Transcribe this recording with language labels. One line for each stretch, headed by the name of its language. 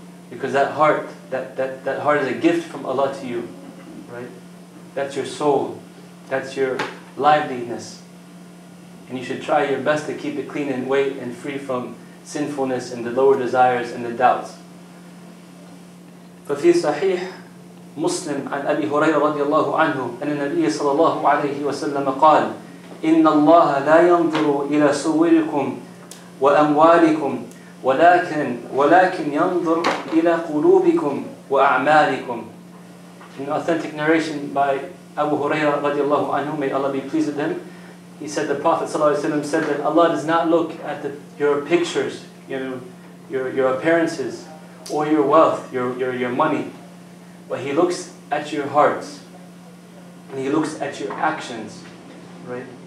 English: Because that heart, that heart is a gift from Allah to you, right? That's your soul. That's your liveliness. And you should try your best to keep it clean and white and free from sinfulness and the lower desires and the doubts.
Arabic: ففي صحيح مسلم عن أبي هريرة رضي الله عنه أن النبي صلى الله عليه وسلم قال إن الله لا ينظر إلى صوركم وأموالكم ولكن ينظر إلى قلوبكم وأعمالكم.
English: In authentic narration by Abu Hurairah radiallahu anhu, may Allah be pleased with him, he said, the Prophet ﷺ said that Allah does not look at your pictures, your appearances, or your wealth, your money, but He looks at your hearts, and He looks at your actions, right?